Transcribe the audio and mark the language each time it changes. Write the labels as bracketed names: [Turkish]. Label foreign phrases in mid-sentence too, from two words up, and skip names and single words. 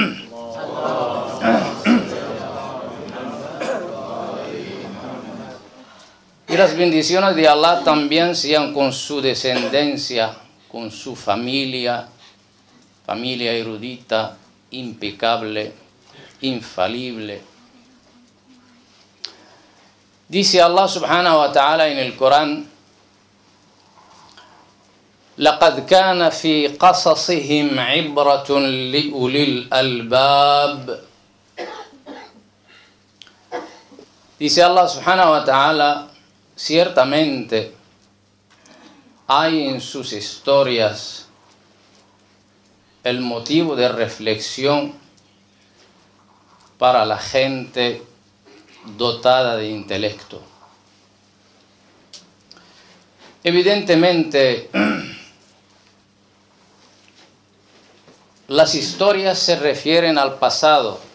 [Spanish] Y las bendiciones de Allah también sean con su descendencia, con su familia erudita, impecable, infalible. Dice Allah [Arabic] سبحانه وتعالى [Spanish] en el Corán: [Arabic] لَقَدْ كَانَ فِي قَصَصِهِمْ عِبْرَةٌ لِأُولِي الْأَلْبَابِ. [Spanish] Dice Allah [Arabic] سبحانه وتعالى: [Spanish] ciertamente hay en sus historias el motivo de reflexión para la gente dotada de intelecto. Evidentemente, las historias se refieren al pasado.